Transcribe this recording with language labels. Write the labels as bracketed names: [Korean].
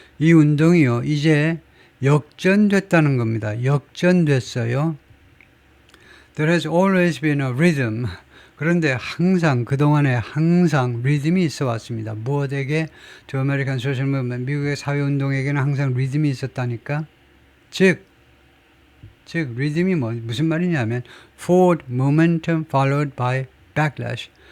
[Korean] 이 운동이요 이제 역전됐다는 겁니다. 역전됐어요. [English] There has always been a rhythm. [Korean] 그런데 그동안에 항상 리듬이 있어 왔습니다. 무엇에게? [English] To American Social Movement. [Korean] 미국의 사회운동에게는 항상 리듬이 있었다니까. 즉 리듬이 무슨 말이냐면 [English] forward momentum followed by backlash.